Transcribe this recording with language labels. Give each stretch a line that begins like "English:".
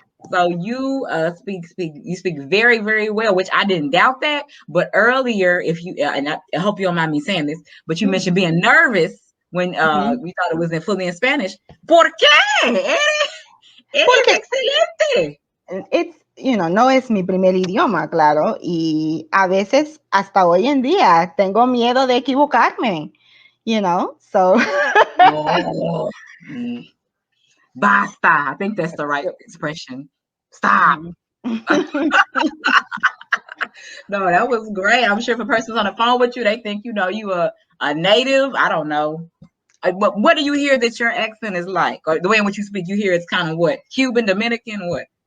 English: So you speak very very well, which I didn't doubt that. But earlier, if you and I hope you don't mind me saying this, but you mentioned being nervous when we thought it was in fully in Spanish.
Spanish: ¿Por qué? Eres Porque excelente. no es mi primer idioma, claro, y a veces hasta hoy en día tengo miedo de equivocarme, so. Oh, basta.
English: I think that's the right expression. Stop. Mhm. No, that was great. I'm sure if a person's on the phone with you, they think you a native. I don't know. What do you hear that your accent is like, or the way in which you speak? You hear it's kind of what Cuban, Dominican, what?